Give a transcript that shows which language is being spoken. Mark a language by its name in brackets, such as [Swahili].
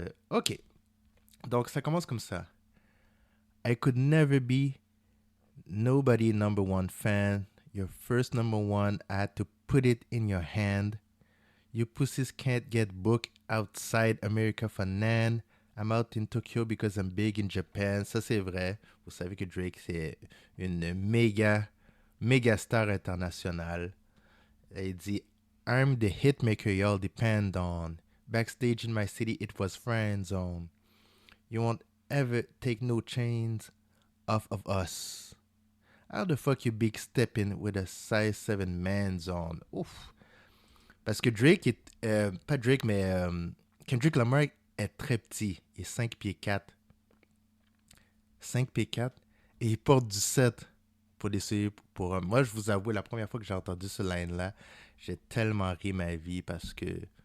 [French] Ok. Donc, ça commence comme ça. [English] I could never be nobody number one fan. Your first number one, I had to put it in your hand. You pussies can't get booked outside America for Nan. I'm out in Tokyo because I'm big in Japan. [French] Ça, c'est vrai. Vous savez que Drake, c'est une méga star internationale. Il dit, [English] I'm the hitmaker y'all depend on. Backstage in my city, it was friend zone. You won't ever take no chains off of us. How the fuck you big stepping with a size 7 man's on? [French] Ouf. Parce que Drake est. Pas Drake, mais Kendrick Lamar est très petit. Il est 5 pieds 4. 5 pieds 4. Et il porte du 7 pour des souliers pour hommes. Moi, je vous avoue, la première fois que j'ai entendu ce line-là, j'ai tellement ri ma vie parce que.